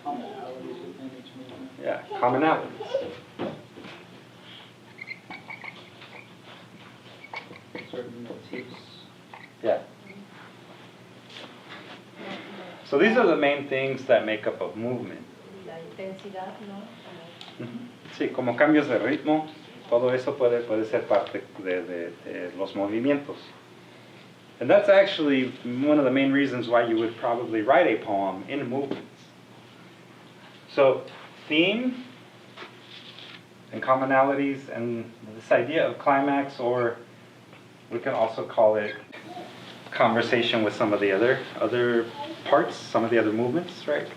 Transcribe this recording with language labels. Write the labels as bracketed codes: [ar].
[en] Commonalities within each movement. Yeah, commonalities. Certain motifs. Yeah. So these are the main things that make up a movement. [es] La intensidad, ¿no? Sí, como cambios de ritmo, todo eso puede ser parte de los movimientos. [en] And that's actually one of the main reasons why you would probably write a poem in movements. So, theme, and commonalities, and this idea of climax, or we can also call it conversation with some of the other parts, some of the other movements, right?